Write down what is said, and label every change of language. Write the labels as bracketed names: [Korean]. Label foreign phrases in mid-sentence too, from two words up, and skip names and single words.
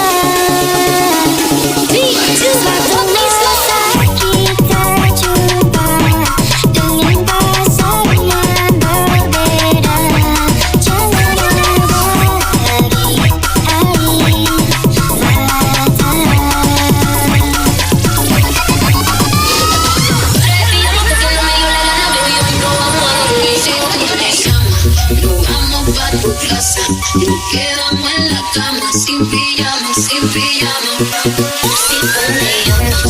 [Indonesian] Suatu saat kita jumpa dengan pasangan berbeda, jangan ada lagi air mata. [Spanish] Nos quedamos en la cama sin pijama, sin ponernos.